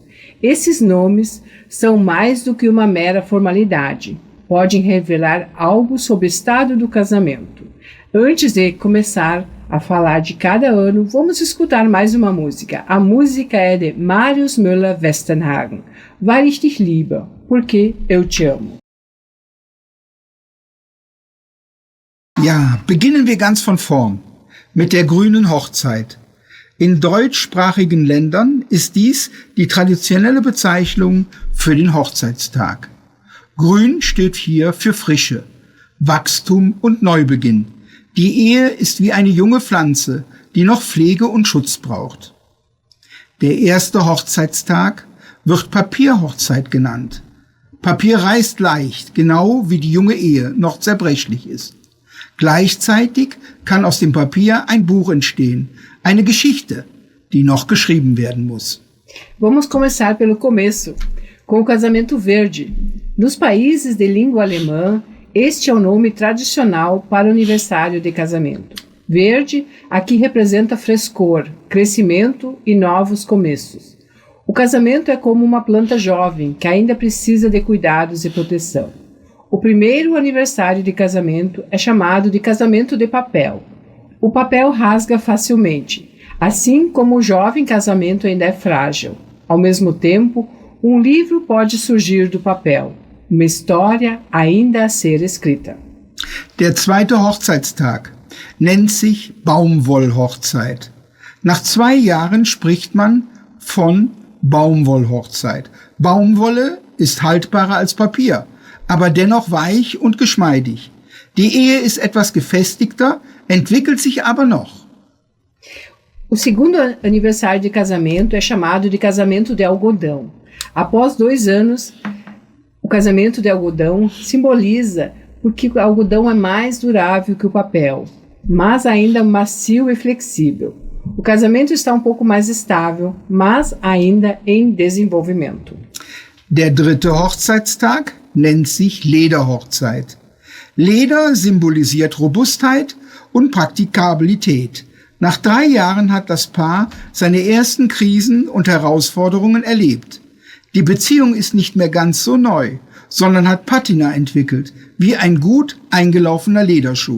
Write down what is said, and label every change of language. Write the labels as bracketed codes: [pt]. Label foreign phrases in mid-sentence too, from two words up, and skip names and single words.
[pt] Esses nomes são mais do que uma mera formalidade, podem revelar algo sobre o estado do casamento. Antes de começar a falar de cada ano, vamos escutar mais uma música. A música é de Marius Müller-Westernhagen, Weil ich dich liebe, porque eu te amo. [de] Ja, beginnen wir ganz von vorn mit der grünen Hochzeit. In deutschsprachigen Ländern ist dies die traditionelle Bezeichnung für den Hochzeitstag. Grün steht hier für Frische, Wachstum und Neubeginn. Die Ehe ist wie eine junge Pflanze, die noch Pflege und Schutz braucht. Der erste Hochzeitstag wird Papierhochzeit genannt. Papier reißt leicht, genau wie die junge Ehe noch zerbrechlich ist. Gleichzeitig kann aus dem Papier ein Buch entstehen, eine Geschichte, die noch geschrieben werden muss. [pt] Vamos começar pelo começo, com o casamento verde. Nos países de língua alemã, este é o nome tradicional para o aniversário de casamento. Verde aqui representa frescor, crescimento e novos começos. O casamento é como uma planta jovem que ainda precisa de cuidados e proteção. O primeiro aniversário de casamento é chamado de casamento de papel. O papel rasga facilmente, assim como o jovem casamento ainda é frágil. Ao mesmo tempo, um livro pode surgir do papel, uma história ainda a ser escrita. [de] Der zweite Hochzeitstag nennt sich Baumwollhochzeit. Nach 2 Jahren spricht man von Baumwollhochzeit. Baumwolle ist haltbarer als Papier, aber dennoch weich und geschmeidig. Die Ehe ist etwas gefestigter, entwickelt sich aber noch. [pt] O segundo aniversário de casamento é chamado de casamento de algodão. Após 2 anos, o casamento de algodão simboliza porque o algodão é mais durável que o papel, mas ainda macio e flexível. O casamento está um pouco mais estável, mas ainda em desenvolvimento. [de] Der dritte Hochzeitstag nennt sich Lederhochzeit. Leder symbolisiert Robustheit und Praktikabilität. Nach 3 Jahren hat das Paar seine ersten Krisen und Herausforderungen erlebt. Die Beziehung ist nicht mehr ganz so neu, sondern hat Patina entwickelt, wie ein gut eingelaufener Lederschuh.